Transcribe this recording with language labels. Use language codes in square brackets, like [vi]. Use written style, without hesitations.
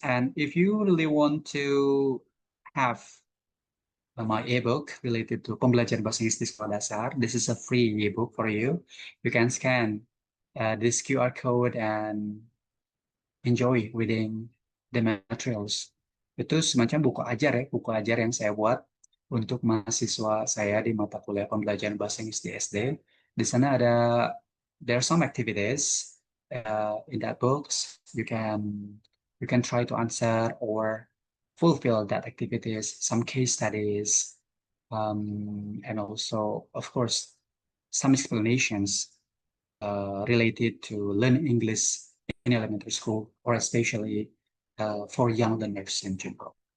[en] And if you really want to have my ebook related to [id] pembelajaran bahasa Inggris di sekolah dasar, [en] this is a free ebook for you. You can scan this QR code and enjoy reading the materials. [id] Itu semacam buku ajar ya, buku ajar yang saya buat untuk mahasiswa saya di mata kuliah pembelajaran bahasa Inggris di SD. Di sana [en] there are some activities in that books. You can try to answer or fulfill that activities, some case studies, and also, of course, some explanations related to learning English in elementary school, or especially for young learners in general.